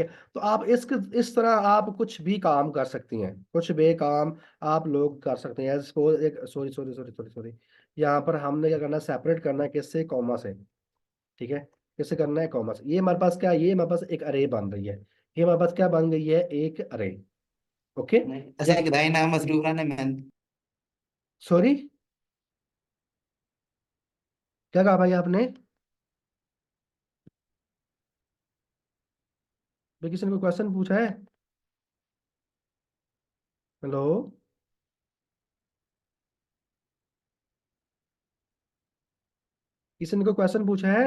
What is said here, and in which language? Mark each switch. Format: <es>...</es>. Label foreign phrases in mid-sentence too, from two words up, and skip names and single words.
<hi>तो आप इस तरह आप कुछ भी काम कर सकती हैं, कुछ भी काम आप लोग कर सकते हैं। सपोज एक,</hi> <en>sorry sorry sorry sorry sorry,</en> <hi>यहाँ पर हमने क्या करना है, सेपरेट करना है, किससे, कॉमा से, ठीक है। कैसे करना है, कॉमर्स। ये हमारे पास क्या है, ये हमारे पास एक अरे बन रही है, ये हमारे पास क्या बन गई है, एक अरे। ओके। Asal kita ini nama Mas Rufran men. सॉरी, क्या कहा भाई आपने, भाई किसी ने कोई क्वेश्चन पूछा है? हेलो, किसी ने कोई क्वेश्चन पूछा है?</hi>